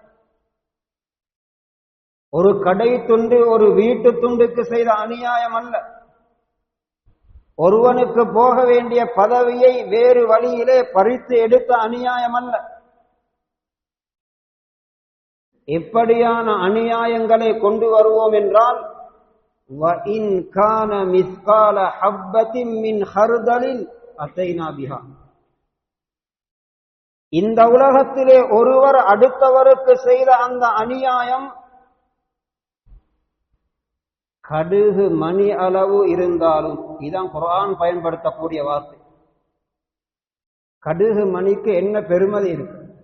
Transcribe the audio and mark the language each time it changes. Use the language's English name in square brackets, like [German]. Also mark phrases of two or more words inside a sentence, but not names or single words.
[Tamil] ஒரு கடை துண்டு ஒரு வீட்டு துண்டுக்கு செய்த அநியாயம் அல்ல. ஒருவனுக்கு போக வேண்டிய பதவியை வேறு வழியிலே பறித்து எடுத்த அநியாயம் அல்ல. எப்படியான அநியாயங்களை கொண்டு வருவோம் என்றால், [Arabic] وَإِنْ كَانَ مِثْقَالَ حَبَّةٍ مِّنْ خَرْدَلٍ أَتَيْنَا بِهَا. [Tamil] இந்த உலகத்திலே ஒருவர் அடுத்தவருக்கு செய்த அந்த அநியாயம் கடுகு மணி அளவு இருந்தாலும், இதான் குர்ஆன் பயன்படுத்தக்கூடிய வார்த்தை. கடுகு மணிக்கு என்ன பெருமதி இருக்கு?